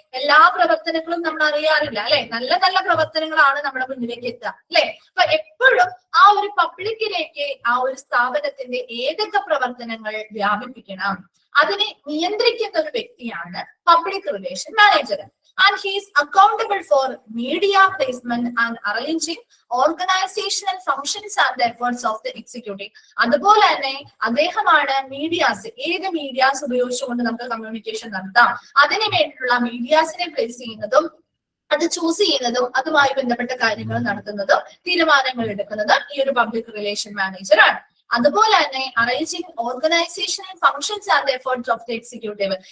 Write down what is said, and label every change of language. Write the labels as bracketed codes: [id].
[ml] എല്ലാ പ്രവർത്തനങ്ങളും നമ്മൾ അറിയാറില്ല, അല്ലെ? നല്ല നല്ല പ്രവർത്തനങ്ങളാണ് നമ്മുടെ മുന്നിലേക്ക് എത്തുക, അല്ലെ? അപ്പൊ എപ്പോഴും ആ ഒരു പബ്ലിക്കിലേക്ക് ആ ഒരു സ്ഥാപനത്തിന്റെ ഏതൊക്കെ പ്രവർത്തനങ്ങൾ വ്യാപിപ്പിക്കണം അതിനെ നിയന്ത്രിക്കുന്ന ഒരു വ്യക്തിയാണ് public relation manager. [en] And he is accountable for media placement and arranging organizational functions and the efforts of the executive. [ml] അതുപോലെ തന്നെ അദ്ദേഹമാണ് മീഡിയാസ്, ഏത് മീഡിയാസ് ഉപയോഗിച്ചുകൊണ്ട് നമുക്ക് കമ്മ്യൂണിക്കേഷൻ നടത്താം അതിനു വേണ്ടിയിട്ടുള്ള മീഡിയാസിനെ പ്ലേസ് ചെയ്യുന്നതും അത് ചൂസ് ചെയ്യുന്നതും അതുമായി ബന്ധപ്പെട്ട കാര്യങ്ങൾ നടത്തുന്നതും തീരുമാനങ്ങൾ എടുക്കുന്നത് ഈ ഒരു പബ്ലിക് റിലേഷൻ മാനേജർ ആണ്. [en] അതുപോലെ തന്നെ arranging organisational functions and efforts of the executive.